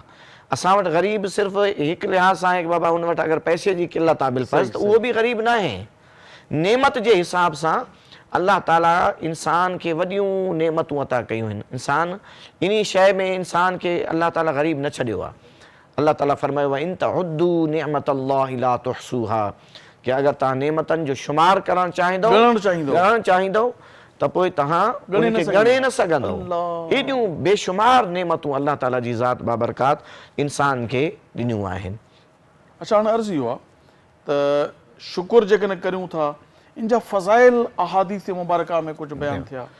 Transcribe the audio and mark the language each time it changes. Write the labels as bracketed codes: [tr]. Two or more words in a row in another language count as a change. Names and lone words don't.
[sd] असां वटि ग़रीब सिर्फ़ु हिकु लिहाज़ सां आहे कि बाबा हुन वटि अगरि पैसे जी क़िलत आहे बिल्कुलु, त उहो बि ग़रीब न आहे। नेमत जे हिसाब सां अल्लाह ताला इंसान खे वॾियूं नेमतूं अता कयूं आहिनि। इंसान इन शइ में इंसान खे अल्लाह ताला ग़रीब न छॾियो आहे। अल्लाह ताला फरमायो आहे [ar] إن تعدوا نعمة الله لا تحصوها, [sd] कि अगरि तव्हां नेमतनि जो शुमार करणु चाहींदव त पोइ तव्हां उनखे ॻणे न सघंदव। एॾियूं बेशुमार नेमतूं अल्लाह ताला जी ज़ात बाबरकात इंसान खे ॾिनियूं आहिनि। अच्छा हाणे अर्ज़ु इहो आहे त शुकुर जेकॾहिं करियूं था इन जा फ़ज़ाइल अहादीस मुबारका में कुझु बयानु थिया?